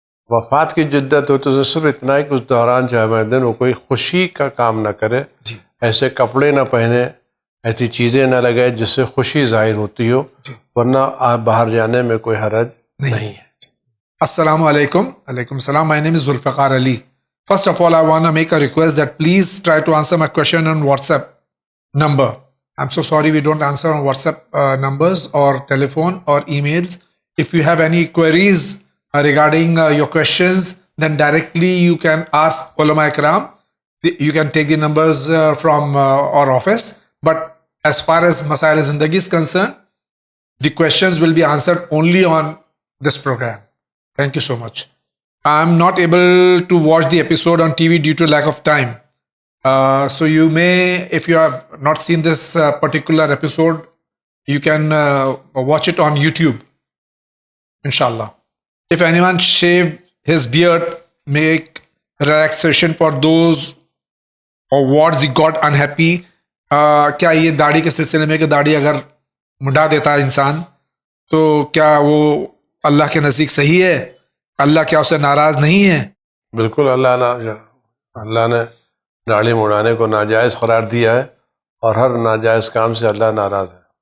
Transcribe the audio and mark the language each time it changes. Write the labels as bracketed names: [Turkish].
[Urdu] وفات کی جدت ہو تو صرف اتنا ہے کہ اس دوران جامع دن وہ کوئی خوشی کا کام نہ کرے، جی ایسے کپڑے نہ پہنے، ایسی چیزیں نہ لگائے جس سے خوشی ظاہر ہوتی ہو، ورنہ آپ باہر جانے میں کوئی حرج نہیں ہے۔ السلام علیکم. [English] Alaikum salam. My name is Zulfiqar Ali. First of all, I want to make a request that please try to answer my question on WhatsApp number. I'm so sorry we don't answer on WhatsApp numbers or telephone or emails. If you have any queries regarding your questions, then directly you can ask Ulama Ikram. You can take the numbers from our office. But as far as Masail Zindagi is concerned, the questions will be answered only on this program. Thank you so much. I'm not able to watch the episode on TV due to lack of time. So you may, if you have not seen this particular episode, you can watch it on YouTube, inshallah. If anyone shaved his beard, make relaxation for those or wards he got unhappy. [Urdu] کیا یہ داڑھی کے سلسلے میں کہ داڑھی اگر مڈا دیتا ہے انسان تو کیا وہ اللہ کے نزدیک صحیح ہے؟ اللہ کیا اسے ناراض نہیں ہے؟ بالکل، اللہ نے داڑھی مڑانے کو ناجائز قرار دیا ہے، اور ہر ناجائز کام سے اللہ ناراض ہے۔